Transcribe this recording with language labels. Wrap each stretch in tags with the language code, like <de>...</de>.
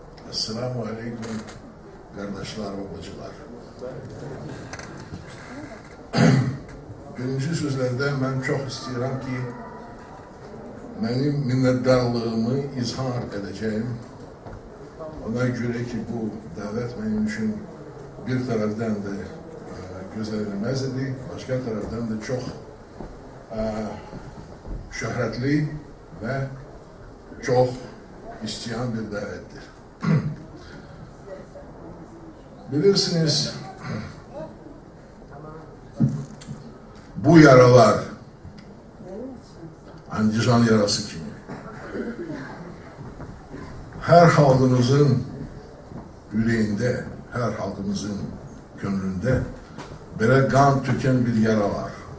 <tr>Esselamu aleyküm kardeşler ve bacılar.</tr> <az>Birinci sözlərdə mən çox istəyirəm ki, mənim minnətdarlığımı izhar edəcəyim. Ona görə ki, bu dəvət mənim üçün bir tərəfdən də gözlənilməz idi, başqa tərəfdən də çox şöhrətli və çox istəyən bir dəvətdir.</az> <tr>Bilirsiniz, bu yaralar Andijan yarası kimi her halkımızın yüreğinde, her halkımızın gönlünde böyle kan tüken bir yara var.</tr>